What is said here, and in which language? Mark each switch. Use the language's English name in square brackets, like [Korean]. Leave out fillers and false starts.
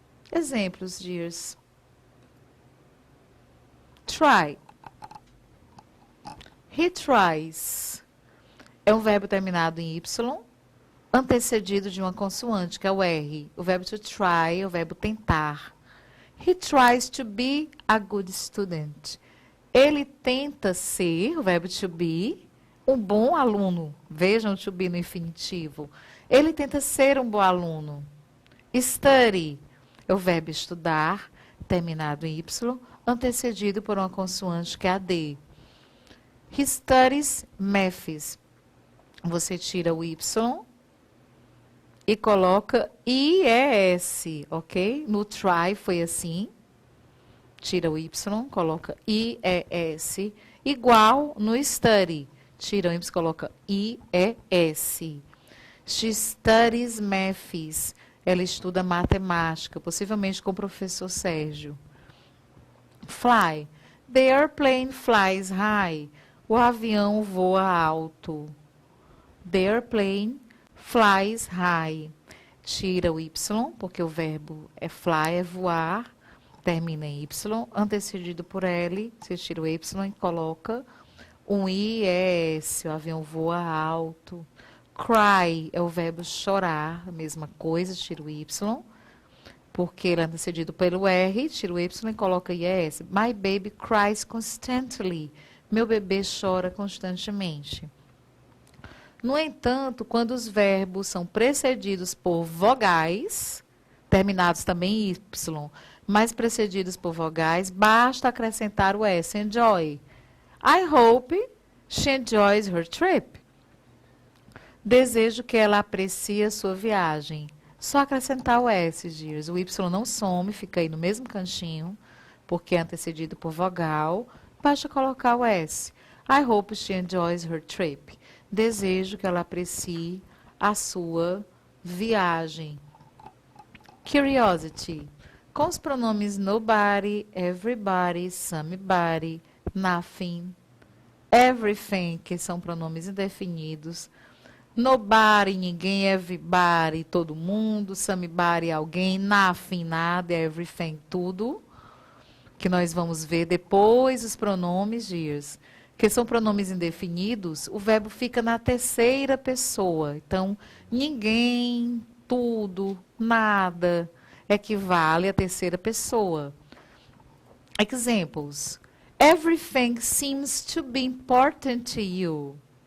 [Portuguese] Exemplos, dears. [English] Try. He tries. [Portuguese] É um verbo terminado em Y, antecedido de uma consoante, que é o R. O verbo to try é o verbo tentar. [English] He tries to be a good student. [Portuguese] Ele tenta ser, o verbo to be, um bom aluno. Vejam o to be no infinitivo. Ele tenta ser um bom aluno. Study é o verbo estudar, terminado em Y, antecedido por uma consoante, que é a D. [English] He studies maths. [Portuguese] Você tira o Y e coloca IES, ok? No try foi assim. Tira o Y, coloca IES. Igual no study. Tira o Y, coloca IES. [English] She studies maths. [Portuguese] Ela estuda matemática, possivelmente com o professor Sérgio. [English] Fly. The airplane flies high. [Portuguese] O avião voa alto. [English] The airplane flies high. [Portuguese] Tira o Y, porque o verbo é fly, é voar. Termina em Y, antecedido por L. Você tira o Y e coloca um IS. O avião voa alto. Cry é o verbo chorar, a mesma coisa, tira o Y. Porque ele é antecedido pelo R, tira o Y e coloca IS. [English] My baby cries constantly. [Portuguese] Meu bebê chora constantemente. No entanto, quando os verbos são precedidos por vogais, terminados também em Y, mas precedidos por vogais, basta acrescentar o S, enjoy. [English] I hope she enjoys her trip. [Portuguese] Desejo que ela aprecie a sua viagem. Só acrescentar o S, dears. O Y não some, fica aí no mesmo cantinho, porque é antecedido por vogal. Basta colocar o S. [English] I hope she enjoys her trip. [Portuguese] Desejo que ela aprecie a sua viagem. Curiosity. Com os pronomes nobody, everybody, somebody, nothing, everything, que são pronomes indefinidos. Nobody, ninguém, everybody, todo mundo, somebody, alguém, nothing, nada, everything, tudo. Que nós vamos ver depois os pronomes, dears, que são pronomes indefinidos, o verbo fica na terceira pessoa. Então, ninguém, tudo, nada, equivale à terceira pessoa. [English] Examples. Everything seems to be important to you.